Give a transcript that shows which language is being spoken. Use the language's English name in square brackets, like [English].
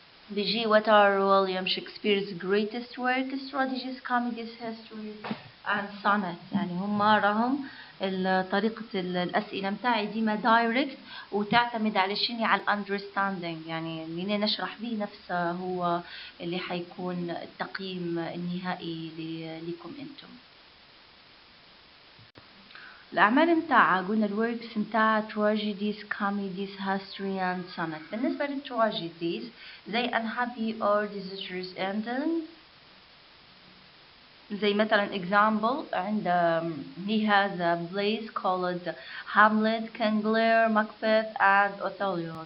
[Arabic] بيجي [English] what are William Shakespeare's greatest works: tragedies, comedies, histories and sonnets. [Arabic] يعني هما راهم طريقة الأسئلة متاعي ديما دايركت وتعتمد على شيء على understanding، يعني اللي نشرح به نفسه هو اللي حيكون التقييم النهائي لكم انتم. الأعمال متاعها قلنا الوركس متاع [English] tragedies, comedies, history and sonnet. [Arabic] بالنسبة للtragedies زي [English] unhappy or disastrous ending. [Arabic] زي مثلا [English] example [Arabic] عند [English] he has a plays called Hamlet, King Lear, Macbeth and Othello.